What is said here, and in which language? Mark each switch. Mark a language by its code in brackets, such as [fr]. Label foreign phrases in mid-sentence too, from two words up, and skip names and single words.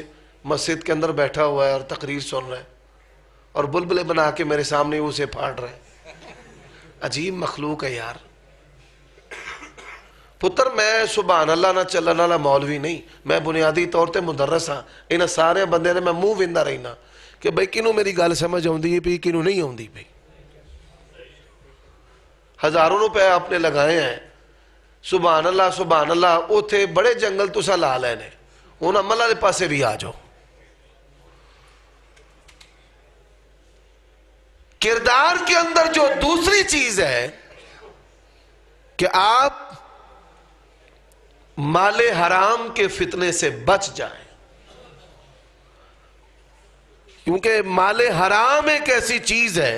[ur] مسجد کے اندر بیٹھا ہوا ہے اور تقریر سن رہا ہے اور بلبلے بنا کے میرے سامنے اسے پھاڑ رہا ہے. عجیب مخلوق ہے یار. [pa] پتر میں [ar] سبحان اللہ [pa] نہ چلن والا مولوی نہیں, میں بنیادی طور تے مدرس ہاں. انہاں سارے بندے نے میں منہ ویندا رہنا کہ بھئی کنوں میری گل سمجھ آؤندی پئی کنوں نہیں آؤندی پئی. [ur] ہزاروں روپے آپ نے لگائے ہیں, [ar] سبحان اللہ [pa] اوتھے بڑے جنگل تسا لا لینے, انہاں ملہ دے پاسے بھی آ جاؤ. [ur] کردار کے اندر جو دوسری چیز ہے کہ آپ مال حرام کے فتنے سے بچ جائیں, کیونکہ مال حرام ایک ایسی چیز ہے.